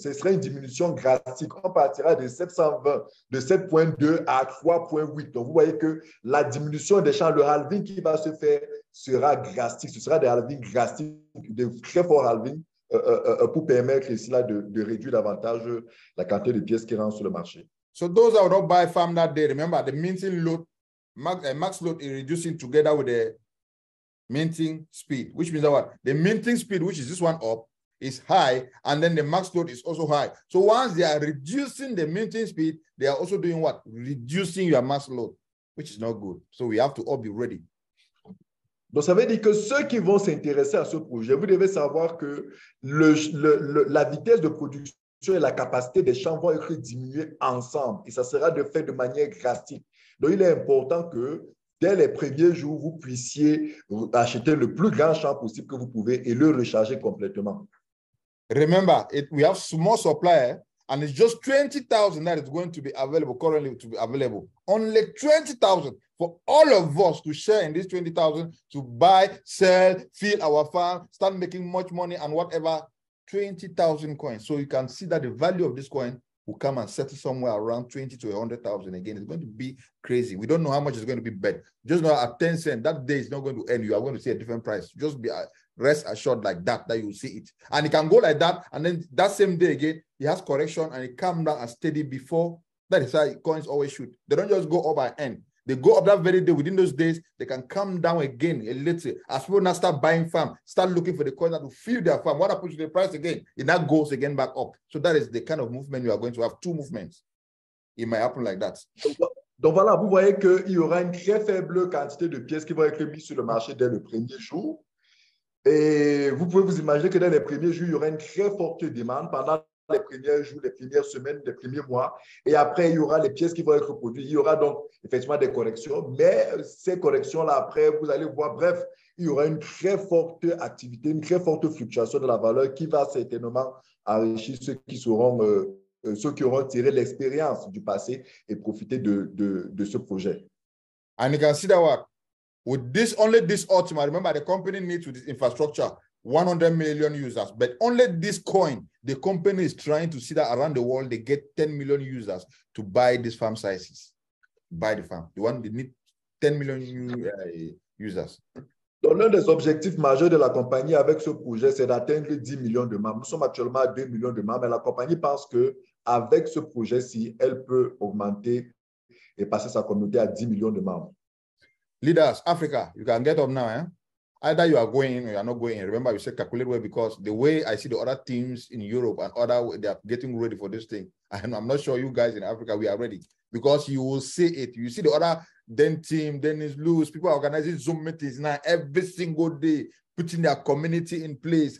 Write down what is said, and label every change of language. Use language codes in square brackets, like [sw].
[fr] Ce sera une diminution drastique. On partira de 720, de 7.2 à 3.8. Donc, vous voyez que la diminution des champs, le halving qui va se faire sera drastique. Ce sera des halvings drastiques, de très forts halvings. Pour permettre ici là de réduire davantage la quantité de pièces qui rentrent sur le marché. [en] So those that will not buy farm that day, remember the minting load, max load is reducing together with the minting speed, which means that what? The minting speed, which is this one up, is high, and then the max load is also high. So once they are reducing the minting speed, they are also doing what? Reducing your max load, which is not good. So we have to all be ready. [fr] Donc, ça veut dire que ceux qui vont s'intéresser à ce projet, vous devez savoir que la vitesse de production et la capacité des champs vont être diminuées ensemble et ça sera fait de manière drastique. Donc, il est important que dès les premiers jours, vous puissiez acheter le plus grand champ possible que vous pouvez et le recharger complètement. [en] Remember, we have small supply and it's just 20,000 that is going to be available, currently to be available. Only 20,000 for all of us to share in this 20,000 to buy, sell, fill our farm, start making much money and whatever, 20,000 coins. So you can see that the value of this coin will come and settle somewhere around 20 to 100,000 again. It's going to be crazy. We don't know how much it's going to be bet. Just know at 10 cents, that day is not going to end. You are going to see a different price. Just be rest assured like that you will see it. And it can go like that. And then that same day again, it has correction and it comes down and steady before That is how coins always shoot. They don't just go up and end. They go up that very day. Within those days, they can come down again a little. As people now start buying farm, start looking for the coins that will fill their farm. What happens to the price again? It now goes again back up. So that is the kind of movement you are going to have. Two movements. It might happen like that. [fr] Donc voilà, vous voyez qu'il y aura une très faible quantité de pièces qui vont être mises sur le marché dès le premier jour. Et vous pouvez vous imaginer que dans les premiers jours, il y aura une très forte demande pendant les premiers jours, les premières semaines, les premiers mois. Et après, il y aura les pièces qui vont être produites. Il y aura donc effectivement des corrections. Mais ces corrections-là, après, vous allez voir, bref, il y aura une très forte activité, une très forte fluctuation de la valeur qui va certainement enrichir ceux qui auront tiré l'expérience du passé et profiter de ce projet. [en] And you can see that what? With this, only this autumn, remember the company needs with this infrastructure 100 million users, but only this coin, the company is trying to see that around the world they get 10 million users to buy these farm sizes, buy the farm. They need 10 million users. [fr] Donc, l'un des objectifs majeurs de la compagnie avec ce projet, c'est d'atteindre 10 millions de membres. Nous sommes actuellement à 2 millions de membres, et la compagnie pense qu'avec ce projet-ci, elle peut augmenter et passer sa communauté à 10 millions de membres. [en] Leaders, Africa, you can get up now. Eh? Either you are going or you are not going. Remember, you said calculate well, because the way I see the other teams in Europe and other, they are getting ready for this thing. And I'm not sure you guys in Africa, we are ready. Because you will see it. You see the other team, then it's loose. People are organizing Zoom meetings now every single day, putting their community in place.